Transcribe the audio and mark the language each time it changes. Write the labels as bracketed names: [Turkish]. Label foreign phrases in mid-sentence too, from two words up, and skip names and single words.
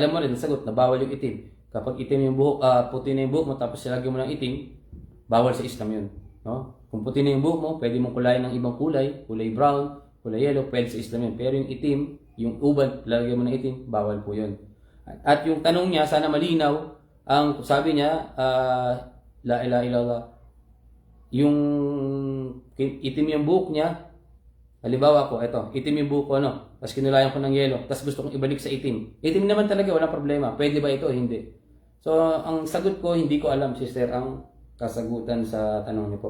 [Filipino] Alam mo rin, nasagot na bawal yung itim. Kapag itim yung buhok, puti na yung buhok mo, tapos silagyan mo ng itim, bawal sa Islam yun. No? Kung puti na yung buhok mo, pwede mong kulayan ng ibang kulay brown, kulay yellow, pwede sa Islam yun. Pero yung itim, yung uban, lalagyan mo ng itim, bawal po yun. At yung tanong niya, sana malinaw, ang sabi niya, [Arabic] لا إله إلا الله, [Filipino] yung itim yung buhok niya, halimbawa ko, eto, itim yung buhok ko, tapos kinulayan ko ng yelo, tapos gusto kong ibalik sa itim. Itim naman talaga, walang problema. Pwede ba ito? Hindi. So, ang sagot ko, hindi ko alam, sister, ang kasagutan sa tanong niyo po.